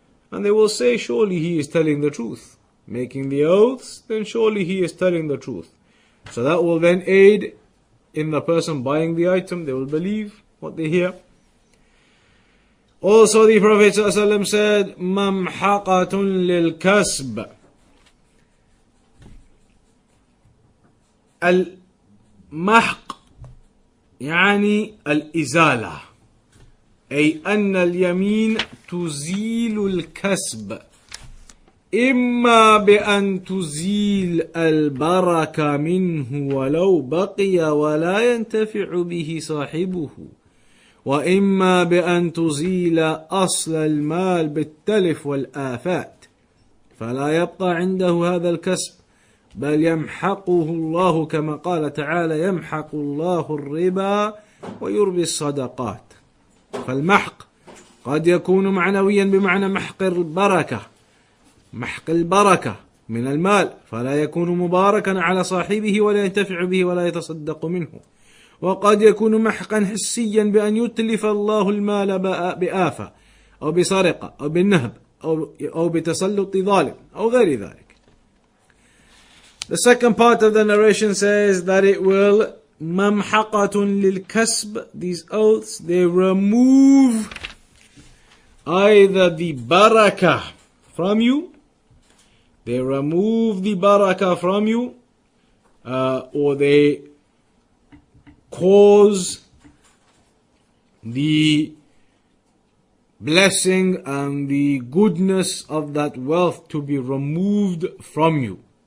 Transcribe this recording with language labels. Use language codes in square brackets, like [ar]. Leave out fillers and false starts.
[en] And they will say, surely he is telling the truth. Making the oaths, then surely he is telling the truth. So that will then aid in the person buying the item. They will believe what they hear. Also the Prophet ﷺ said, [ar] مَمْحَقَةٌ لِلْكَسْبِ. المحق يعني الإزالة، أي أن اليمين تزيل الكسب، إما بأن تزيل البركة منه ولو بقي ولا ينتفع به صاحبه، وإما بأن تزيل أصل المال بالتلف والآفات فلا يبقى عنده هذا الكسب، بل يمحقه الله كما قال تعالى: يمحق الله الربا ويربي الصدقات. فالمحق قد يكون معنويا بمعنى محق البركة، محق البركة من المال، فلا يكون مباركا على صاحبه ولا ينتفع به ولا يتصدق منه. وقد يكون محقا حسيا بأن يتلف الله المال بآفة، أو بسرقة أو بالنهب أو بتسلط ظالم أو غير ذلك. [en] The second part of the narration says that it will [ar] ممحقة للكسب. [en] These oaths, they remove either the barakah from you, they remove the barakah from you, or they cause the blessing and the goodness of that wealth to be removed from you.